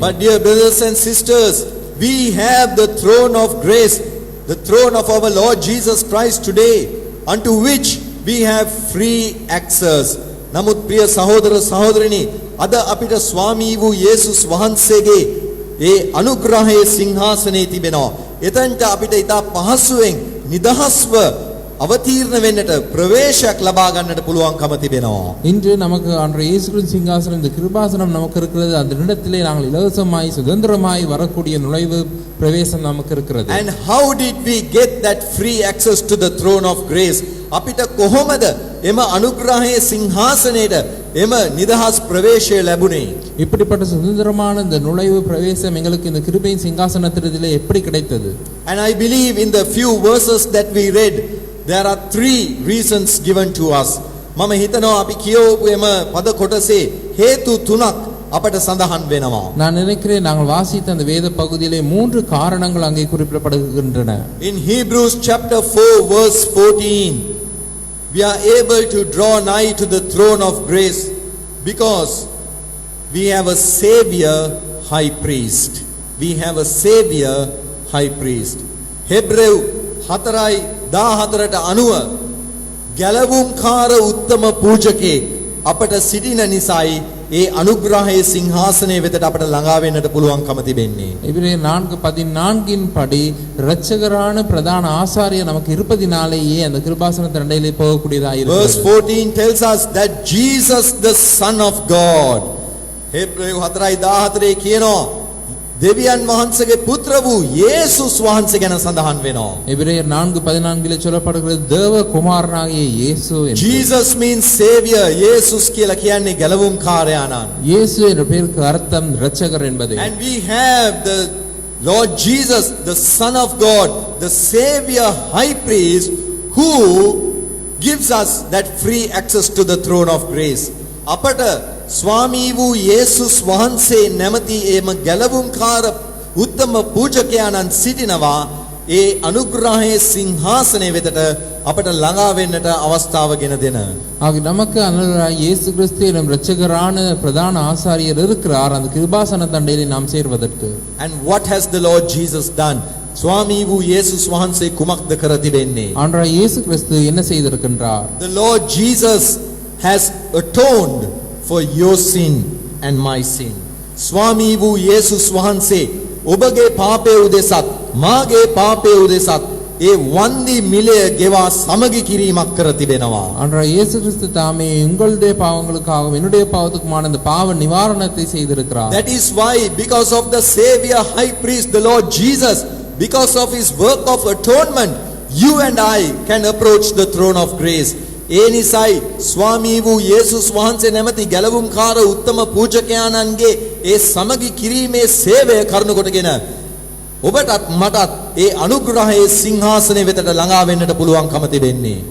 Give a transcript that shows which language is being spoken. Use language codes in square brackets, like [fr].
[en] But dear brothers and sisters, we have the throne of grace, the throne of our Lord Jesus Christ today, unto which we have free access. [si] නමුත් ප්‍රිය සහෝදර සහෝදරිනි, අද අපිට ස්වාමී වූ යේසුස් වහන්සේගේ ඒ අනුග්‍රහයේ සිංහාසනයේ තිබෙනවා. එතනට අපිට ඉතා පහසුවෙන් නිදහස්ව අවතීර්ණ වෙන්නට ප්‍රවේශයක් ලබා ගන්නට පුළුවන්කම තිබෙනවා. [ta] இன்று நமக்கு ஆண்டவர் இயேசு கிறிஸ்து சிங்காசனம் இந்த கிருபாசனம் நமக்கு இருக்கிறது. அந்த இடத்திலே நாங்கள் இலவசமாய் சுதந்திரமாய் வரக்கூடிய நுழைவு பிரவேசம் நமக்கு இருக்கிறது. [en] And how did we get that free access to the throne of grace? [si] අපිට කොහොමද එම අනුග්‍රහයේ සිංහාසනයේට එම නිදහස් ප්‍රවේශය ලැබුණේ? [ta] இப்படிப்பட்ட சுதந்திரமான இந்த நுழைவு பிரவேசம் எங்களுக்கு இந்த கிருபையின் சிங்காசனத்திலே எப்படி கிடைத்தது? [en] And I believe in the few verses that we read there are 3 reasons given to us. [si] මම හිතනවා අපි කියවපු එම පද කොටසේ හේතු 3ක් අපට සඳහන් වෙනවා. [ta] நான் நினைக்கிறேன் நாங்கள் வாசித்த அந்த வேத பகுதியிலே 3 காரணங்கள் அங்கே குறிப்பிடப்படுகின்றன. [en] In Hebrews chapter 4 verse 14 we are able to draw nigh to the throne of grace because we have a savior high priest. We have a savior high priest. [si] Hebrew 4:14ට අනුව ගැලවුම්කාර උත්තම පූජකේ අපට සිටින නිසායි ඒ අනුග්‍රහයේ සිංහාසනය වෙතට අපට ළඟා වෙන්නට පුළුවන්කම තිබෙන්නේ. [ta] எபிரேயர் 4:14 படி இரட்சகரான பிரதான ஆசாரியர் நமக்கு இருப்பதினாலேயே அந்த கிருபாசன தண்டையிலே போகக்கூடியதாக இருக்கிறது. [en] Verse 14 tells us that Jesus the Son of God. [si] Hebrew 4:14 කියනවා දෙවියන් වහන්සේගේ පුත්‍ර වූ යේසුස් වහන්සේ ගැන සඳහන් වෙනවා. [ta] எபிரேயர் 4:14 சொல்லப்படுகிறது தேவ குமாரனாகிய இயேசு என்று. [en] Jesus means savior. [si] යේසුස් කියලා කියන්නේ ගැලවුම් කාර්යානන්. [ta] இயேசு என்ற பெயருக்கு அர்த்தம் இரட்சகர் என்பது. [en] And we have the Lord Jesus, the Son of God, the Savior High Priest, who gives us that free access to the throne of grace. [si] අපට ස්වාමී වූ යේසුස් වහන්සේ නැමැති එම ගැලවුම්කාර උත්තම පූජකයාණන් සිටිනවා. ඒ අනුග්‍රහයේ සිංහාසනය වෙතට අපට ළඟා වෙන්නට අවස්ථාව ගෙන දෙන. [ta] ஆக நமக்கு அருளாய் இயேசு கிறிஸ்து எனும் இரட்சகரான பிரதான ஆசாரியர் இருக்கிறார் அந்த கிருபாசன தண்டையிலே நாம் சேர்வதற்கு. [en] And what has the Lord Jesus done? [si] ස්වාමී වූ යේසුස් වහන්සේ කුමක්ද කර තිබෙන්නේ? [ta] ஆண்டவராய் இயேசு கிறிஸ்து என்ன செய்திருக்கின்றார்? [en] The Lord Jesus has atoned for your sin and my sin. [si] ස්වාමී වූ යේසුස් වහන්සේ ඔබගේ පාපය උදෙසත් මාගේ පාපය උදෙසත් ඒ වන්දි මිලය ගෙවා සමගි කිරීමක් කර තිබෙනවා. [ta] ஆண்டவராய் இயேசு கிறிஸ்து தாமே உங்களுடைய பாவங்களுக்காகவும் என்னுடைய பாவத்துக்குமான அந்த பாவ நிவாரணத்தை செய்திருக்கிறார். [en] That is why, because of the Savior High Priest, the Lord Jesus, because of his work of atonement, you and I can approach the throne of grace. [si] ඒ නිසායි ස්වාමී වූ යේසුස් වහන්සේ නැමැති ගැලවුම්කාර උත්තම පූජකයාණන්ගේ ඒ සමගි කිරීමේ සේවය කරනු කොටගෙන ඔබටත් මටත් ඒ අනුග්‍රහයේ සිංහාසනය වෙතට ළඟා වෙන්නට පුළුවන්කම තිබෙන්නේ.